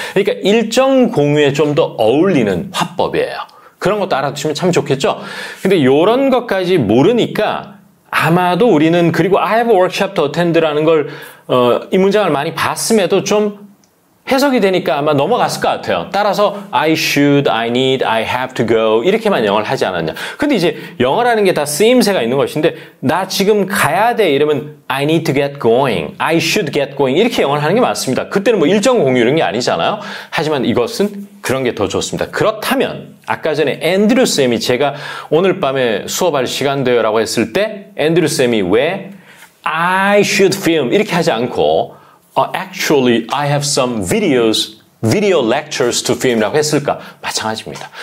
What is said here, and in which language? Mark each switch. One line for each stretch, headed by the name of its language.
Korean: 그러니까 일정 공유에 좀 더 어울리는 화법이에요. 그런 것도 알아두시면 참 좋겠죠. 근데 이런 것까지 모르니까 아마도 우리는, 그리고
English: I have a workshop to attend
Korean: 라는 걸 이 문장을 많이 봤음에도 좀 해석이 되니까 아마 넘어갔을 것 같아요. 따라서
English: I should, I need, I have to go
Korean: 이렇게만 영어를 하지 않았냐. 근데 이제 영어라는 게 다 쓰임새가 있는 것인데, 나 지금 가야 돼 이러면
English: I need to get going,
Korean: I should get going 이렇게 영어를 하는 게 맞습니다. 그때는 뭐 일정 공유 이런 게 아니잖아요. 하지만 이것은 그런 게 더 좋습니다. 그렇다면 아까 전에 앤드류 쌤이 제가 오늘 밤에 수업할 시간 돼요 라고 했을 때 앤드류 쌤이 왜
English: I should film
Korean: 이렇게 하지 않고
English: actually, I have some video lectures to film
Korean: 라고 했을까? 마찬가지입니다.